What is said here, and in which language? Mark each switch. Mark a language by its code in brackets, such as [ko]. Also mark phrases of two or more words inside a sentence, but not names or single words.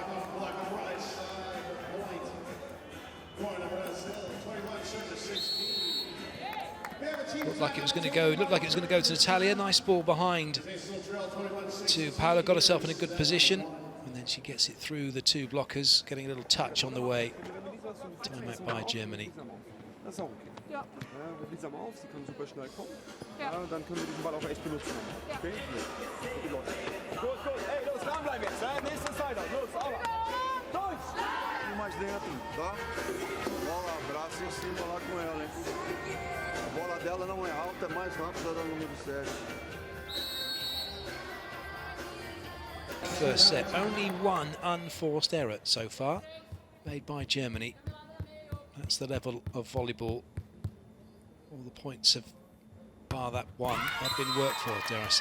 [en] Looked like it was going to go. Looked like it was going to go to Natalia. Nice ball behind to Paula. Got herself in a good position, and then she gets it through the two blockers, getting a little touch on the way. Time out by Germany. [de] Das ist auch okay. Ja. Wir blitzen mal auf, sie kann super schnell kommen. Ja. Dann können wir diesen Ball auch echt benutzen. Ja. Okay? Gut, los. Gut, ey, los, dranbleiben jetzt. Nächste Seite, los, aber. Durch! [pt] Mais dentro, tá? Bola, braço em cima lá com ela, hein? A bola dela não é alta, é mais rápida da número 7. [en] First set, only one unforced error so far, made by Germany. That's the level of volleyball. All the points have, bar that one, have been worked for, dare I say.